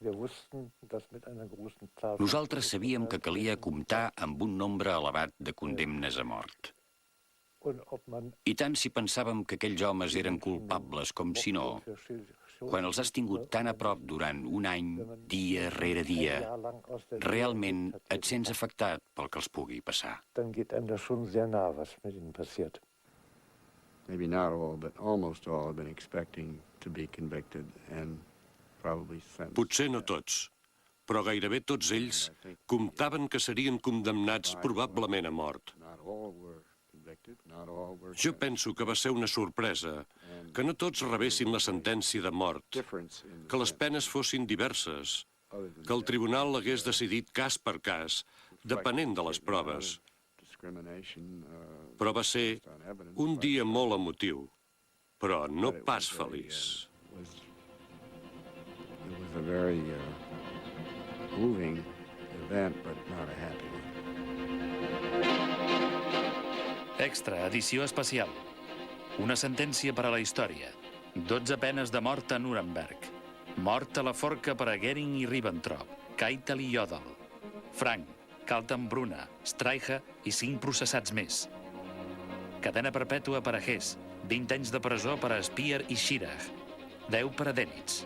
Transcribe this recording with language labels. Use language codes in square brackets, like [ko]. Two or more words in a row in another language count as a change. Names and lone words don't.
[ca] Nosaltres sabíem que calia comptar amb un nombre elevat de condemnes a mort. I tant si pensàvem que aquells homes eren culpables com si no, quan els has tingut tan a prop durant un any, dia rere dia, realment et sents afectat pel que els pugui passar. [en] Maybe not all, but almost all have been expecting to be convicted and probably sentenced. [ca] Potser no tots, però gairebé tots ells comptaven que serien condemnats probablement a mort. [en] Not all were convicted, not all were [ca] Jo penso que va ser una sorpresa que no tots rebessin la sentència de mort, que les penes fossin diverses, que el tribunal hagués decidit cas per cas, depenent de les proves. Però va ser un dia molt emotiu, però no pas feliç. [en] It was a very moving event, but not a happy one. [ca] Extra, edició especial. Una sentència per a la història. 12 penes de mort a Nuremberg. Mort a la forca per a Goering i Ribbentrop, Keitel i Jodl, Frank, Kaltenbrunner, Streicher i 5 processats més. Cadena perpètua per a Hess, 20 anys de presó per a Speer i Schirach, 10 per a Dönitz.